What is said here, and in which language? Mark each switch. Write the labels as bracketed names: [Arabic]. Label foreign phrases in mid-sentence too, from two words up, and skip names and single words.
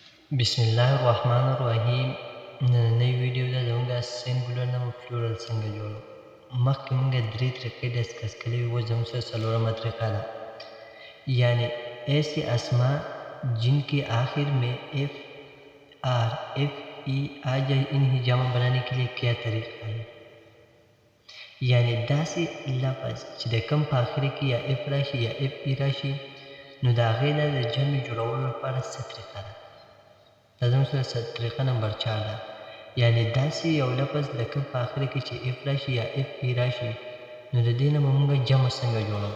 [Pashto] بسم الله الرحمن الرحیم. نننۍ ویډیو ده زموږ سینګولر نه پلورل څنګه جوړو. مخکې موږ درې طریقې ډسکس کړې وي، اوس زموږ سره څلورمه طریقه ده، [Urdu] یعنی ایسی اسما جن کے آخر میں ایف آر ایف ای آ جائے انہیں جمع بنانے کے لیے کیا طریقہ ہے. [Pashto] یعنی داسې لفظ چې د کوم په آخر کې یا اف راشي یا اف ای راشي، نو د هغې نه د جمع جوړولو لپاره څه طریقه ده. دا زموږ سره طریقه نمبر 4 ده. یعنی داسې یو لفظ د کوم په آخر کې چې اف راشي یا اف ای راشي، نو د دې نه به موږ جمع څنګه جوړو.